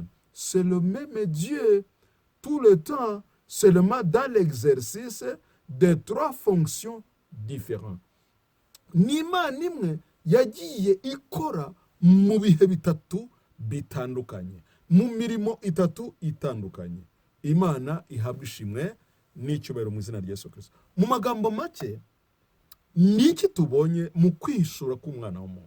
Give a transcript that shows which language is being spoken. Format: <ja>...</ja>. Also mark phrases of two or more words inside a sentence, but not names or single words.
<fr>C'est le même Dieu tout le temps, seulement dans l'exercice des 3 fonctions différentes.</fr> <rw>N'Imana imwe yagiye ikora mu bihe bitatu bitandukanye, mu mirimo itatu itandukanye. Imana ihabwa ishimwe n'icyubahiro mu izina rya Yesu Kristo. Mu magambo make, niki tubonye mu kwishura k'umwana w'umuntu?</rw>